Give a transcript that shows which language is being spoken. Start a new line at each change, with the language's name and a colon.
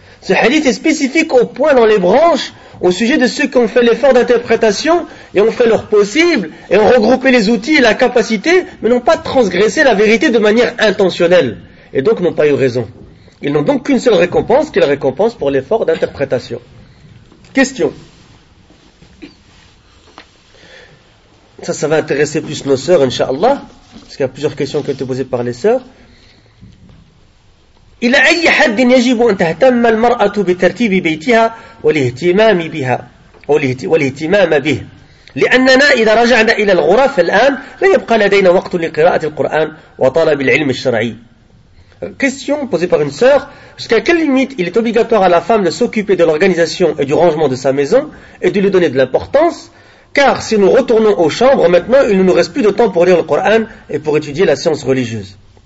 French: Ce hadith est spécifique au point dans les branches au sujet de ceux qui ont fait l'effort d'interprétation et ont fait leur possible et ont regroupé les outils et la capacité mais n'ont pas transgressé la vérité de manière intentionnelle et donc n'ont pas eu raison. Ils n'ont donc qu'une seule récompense qui est la récompense pour l'effort d'interprétation. Question. Ça va intéresser plus nos sœurs, Inch'Allah, parce qu'il y a plusieurs questions qui ont été posées par les sœurs.
Arabic: إلى أي حد يجب أن تهتم المرأة بترتيب بيتها والاهتمام بها والاهتمام به لأننا إذا رجعنا إلى الغرف الآن لا يبقى لدينا وقت لقراءة القرآن وطلب العلم الشرعي.
French: Question posée par une sœur, jusqu'à quelle limite il est obligatoire à la femme de s'occuper de l'organisation et du rangement de sa maison et de lui donner de l'importance, car si nous retournons aux chambres maintenant, il ne nous reste plus de temps pour lire le Coran et pour étudier la science religieuse.